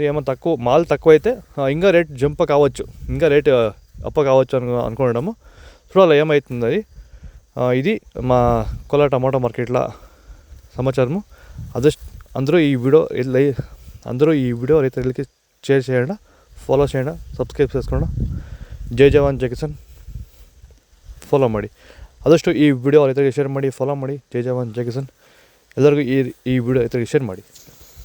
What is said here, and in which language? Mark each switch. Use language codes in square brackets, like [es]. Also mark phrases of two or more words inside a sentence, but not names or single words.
[te] ఏమో తక్కువ మాల్ తక్కువ అయితే ఇంకా రేట్ జంప్ కావచ్చు, ఇంకా రేట్ అప్ కావచ్చు అనుకోవడము. చూడాలి ఏమవుతుంది అది. ఇది మా కోలార్ టమాటో మార్కెట్ల సమాచారము. అందరూ ఈ వీడియో రైతులకి షేర్ చేయండి, ಫಾಲೋ చేయండి, ಸಬ್ಸ್ಕ್ರೈಬ್ చేసుకోండి. [hi] जय जवान जय किसान [kn] ಫಾಲೋ ಮಾಡಿ. ಆದಷ್ಟು ಈ ವಿಡಿಯೋ ರೈತರಿಗೆ ಶೇರ್ ಮಾಡಿ, ಫಾಲೋ ಮಾಡಿ. [hi] जय जवान जय किसान. [kn] ಎಲ್ಲರಿಗೂ ಈ ವಿಡಿಯೋ ರೈತರಿಗೆ ಶೇರ್ ಮಾಡಿ.